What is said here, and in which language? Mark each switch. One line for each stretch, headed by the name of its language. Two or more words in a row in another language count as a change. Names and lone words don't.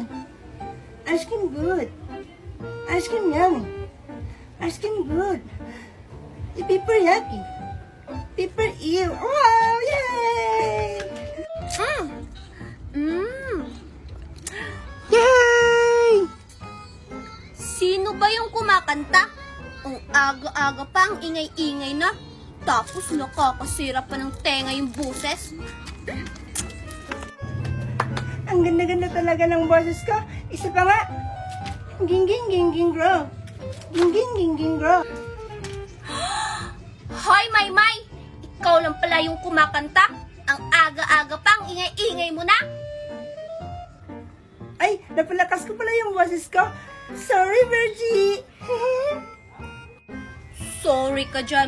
English: Ice cream good. Ice cream yummy. Ice cream good. Paper yucky. Paper ew. Wow! Yay! Yay!
Filipino: Sino ba yung kumakanta? Ang aga-aga pa, ang ingay-ingay na. Tapos nakakasira pa ng tenga yung buses. Ang ganda-ganda talaga ng boses ko. Isa pa nga.
English: Ging-ging, ging-ging, grow. Ging-ging, ging-ging, grow.
Filipino: Hoy, Maymay! Ikaw lang pala yung kumakanta. Ang aga-aga pa, ang ingay-ingay mo na. Ay, napalakas ko pala yung boses ko.
English: Sorry, Virgie.
Filipino: Sorry ka dyan.